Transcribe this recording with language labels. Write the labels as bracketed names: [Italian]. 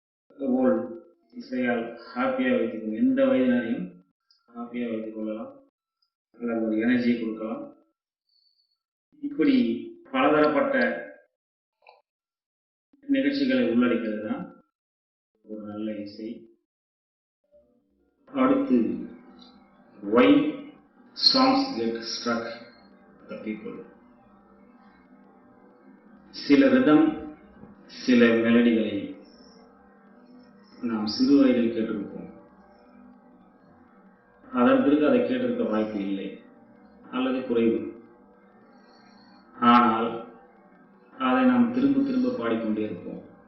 [Tamil] அதுபோல் இசையால் ஹாப்பியாக வைத்துக்கொள்ளும், எந்த வயதினரையும் ஹாப்பியாக வைத்துக் கொள்ளலாம், அல்லது ஒரு எனர்ஜியை கொடுக்கலாம். இப்படி பலதரப்பட்ட நிகழ்ச்சிகளை உள்ளடக்கிறது தான் ஒரு நல்ல இசை. அடுத்து [English] why songs get struck the people. [Tamil] சில ரிதம், சில மெலடிகளை நாம் சிறு வயதில் கேட்டிருப்போம். அதன் பிறகு அதை கேட்டிருக்க வாய்ப்பு இல்லை அல்லது குறைவு. ஆனால் அதை நாம் திரும்ப திரும்ப பாடிக்கொண்டே இருப்போம்.